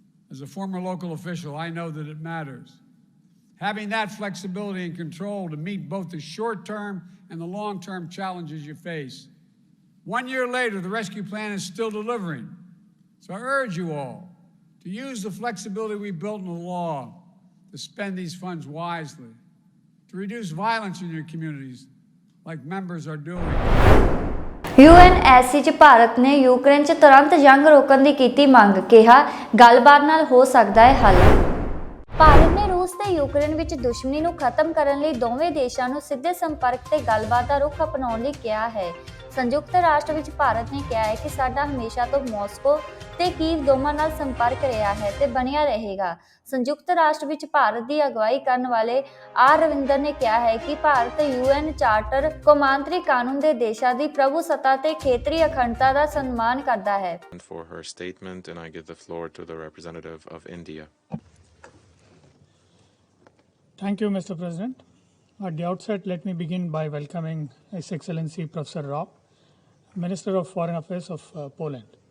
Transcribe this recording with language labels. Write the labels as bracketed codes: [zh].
[en] As a former local official, I know that it matters. Having that flexibility and control to meet both the short-term and the long-term challenges you face. 1 year later, the rescue plan is still delivering. So I urge you all to use the flexibility we built in the law to spend these funds wisely, to reduce violence in your communities like members are doing. [pa] UNSC 'ਚ ਭਾਰਤ ਨੇ Ukraine 'ਚ ਤੁਰੰਤ ਜੰਗ ਰੋਕਣ ਦੀ ਕੀਤੀ ਮੰਗ, ਕਿਹਾ ਗੱਲਬਾਤ ਨਾਲ ਹੋ ਸਕਦਾ ਹੈ ਹੱਲ। ਭਾਰਤ ਨੇ ਰੂਸ ਤੇ ਯੂਕਰੇਨ ਵਿੱਚ ਦੁਸ਼ਮਣੀ ਨੂੰ ਖਤਮ ਕਰਨ ਲਈ ਦੋਵੇਂ ਦੇਸ਼ਾਂ ਨੂੰ ਸਿੱਧੇ ਸੰਪਰਕ ਤੇ ਗੱਲਬਾਤ ਦਾ ਰੁਖ ਅਪਣਾਉਣ ਲਈ ਕਿਹਾ ਹੈ। ਸੰਯੁਕਤ ਰਾਸ਼ਟਰ ਵਿੱਚ ਭਾਰਤ ਨੇ ਕਿਹਾ ਹੈ ਕਿ ਸਾਡਾ ਹਮੇਸ਼ਾ ਤੋਂ ਮਾਸਕੋ ਤੇ ਕੀਵ ਦੋਵਾਂ ਨਾਲ ਸੰਪਰਕ ਰਿਹਾ ਹੈ ਤੇ ਬਣਿਆ ਰਹੇਗਾ। ਸੰਯੁਕਤ ਰਾਸ਼ਟਰ ਵਿੱਚ ਭਾਰਤ ਦੀ ਅਗਵਾਈ ਕਰਨ ਵਾਲੇ ਆਰ ਰਵਿੰਦਰ ਨੇ ਕਿਹਾ ਹੈ ਕਿ ਭਾਰਤ UN ਚਾਰਟਰ ਕੌਮਾਂਤਰੀ ਕਾਨੂੰਨ ਦੇ ਦੇਸ਼ਾਂ ਦੀ ਪ੍ਰਭੂਸੱਤਾ ਤੇ ਖੇਤਰੀ ਅਖੰਡਤਾ ਦਾ ਸਨਮਾਨ ਕਰਦਾ ਹੈ। [en] For her statement, and I give the floor to the representative of India. Thank you, Mr. President. At the outset, let me begin by welcoming His Excellency Professor Rob, Minister of Foreign Affairs of Poland.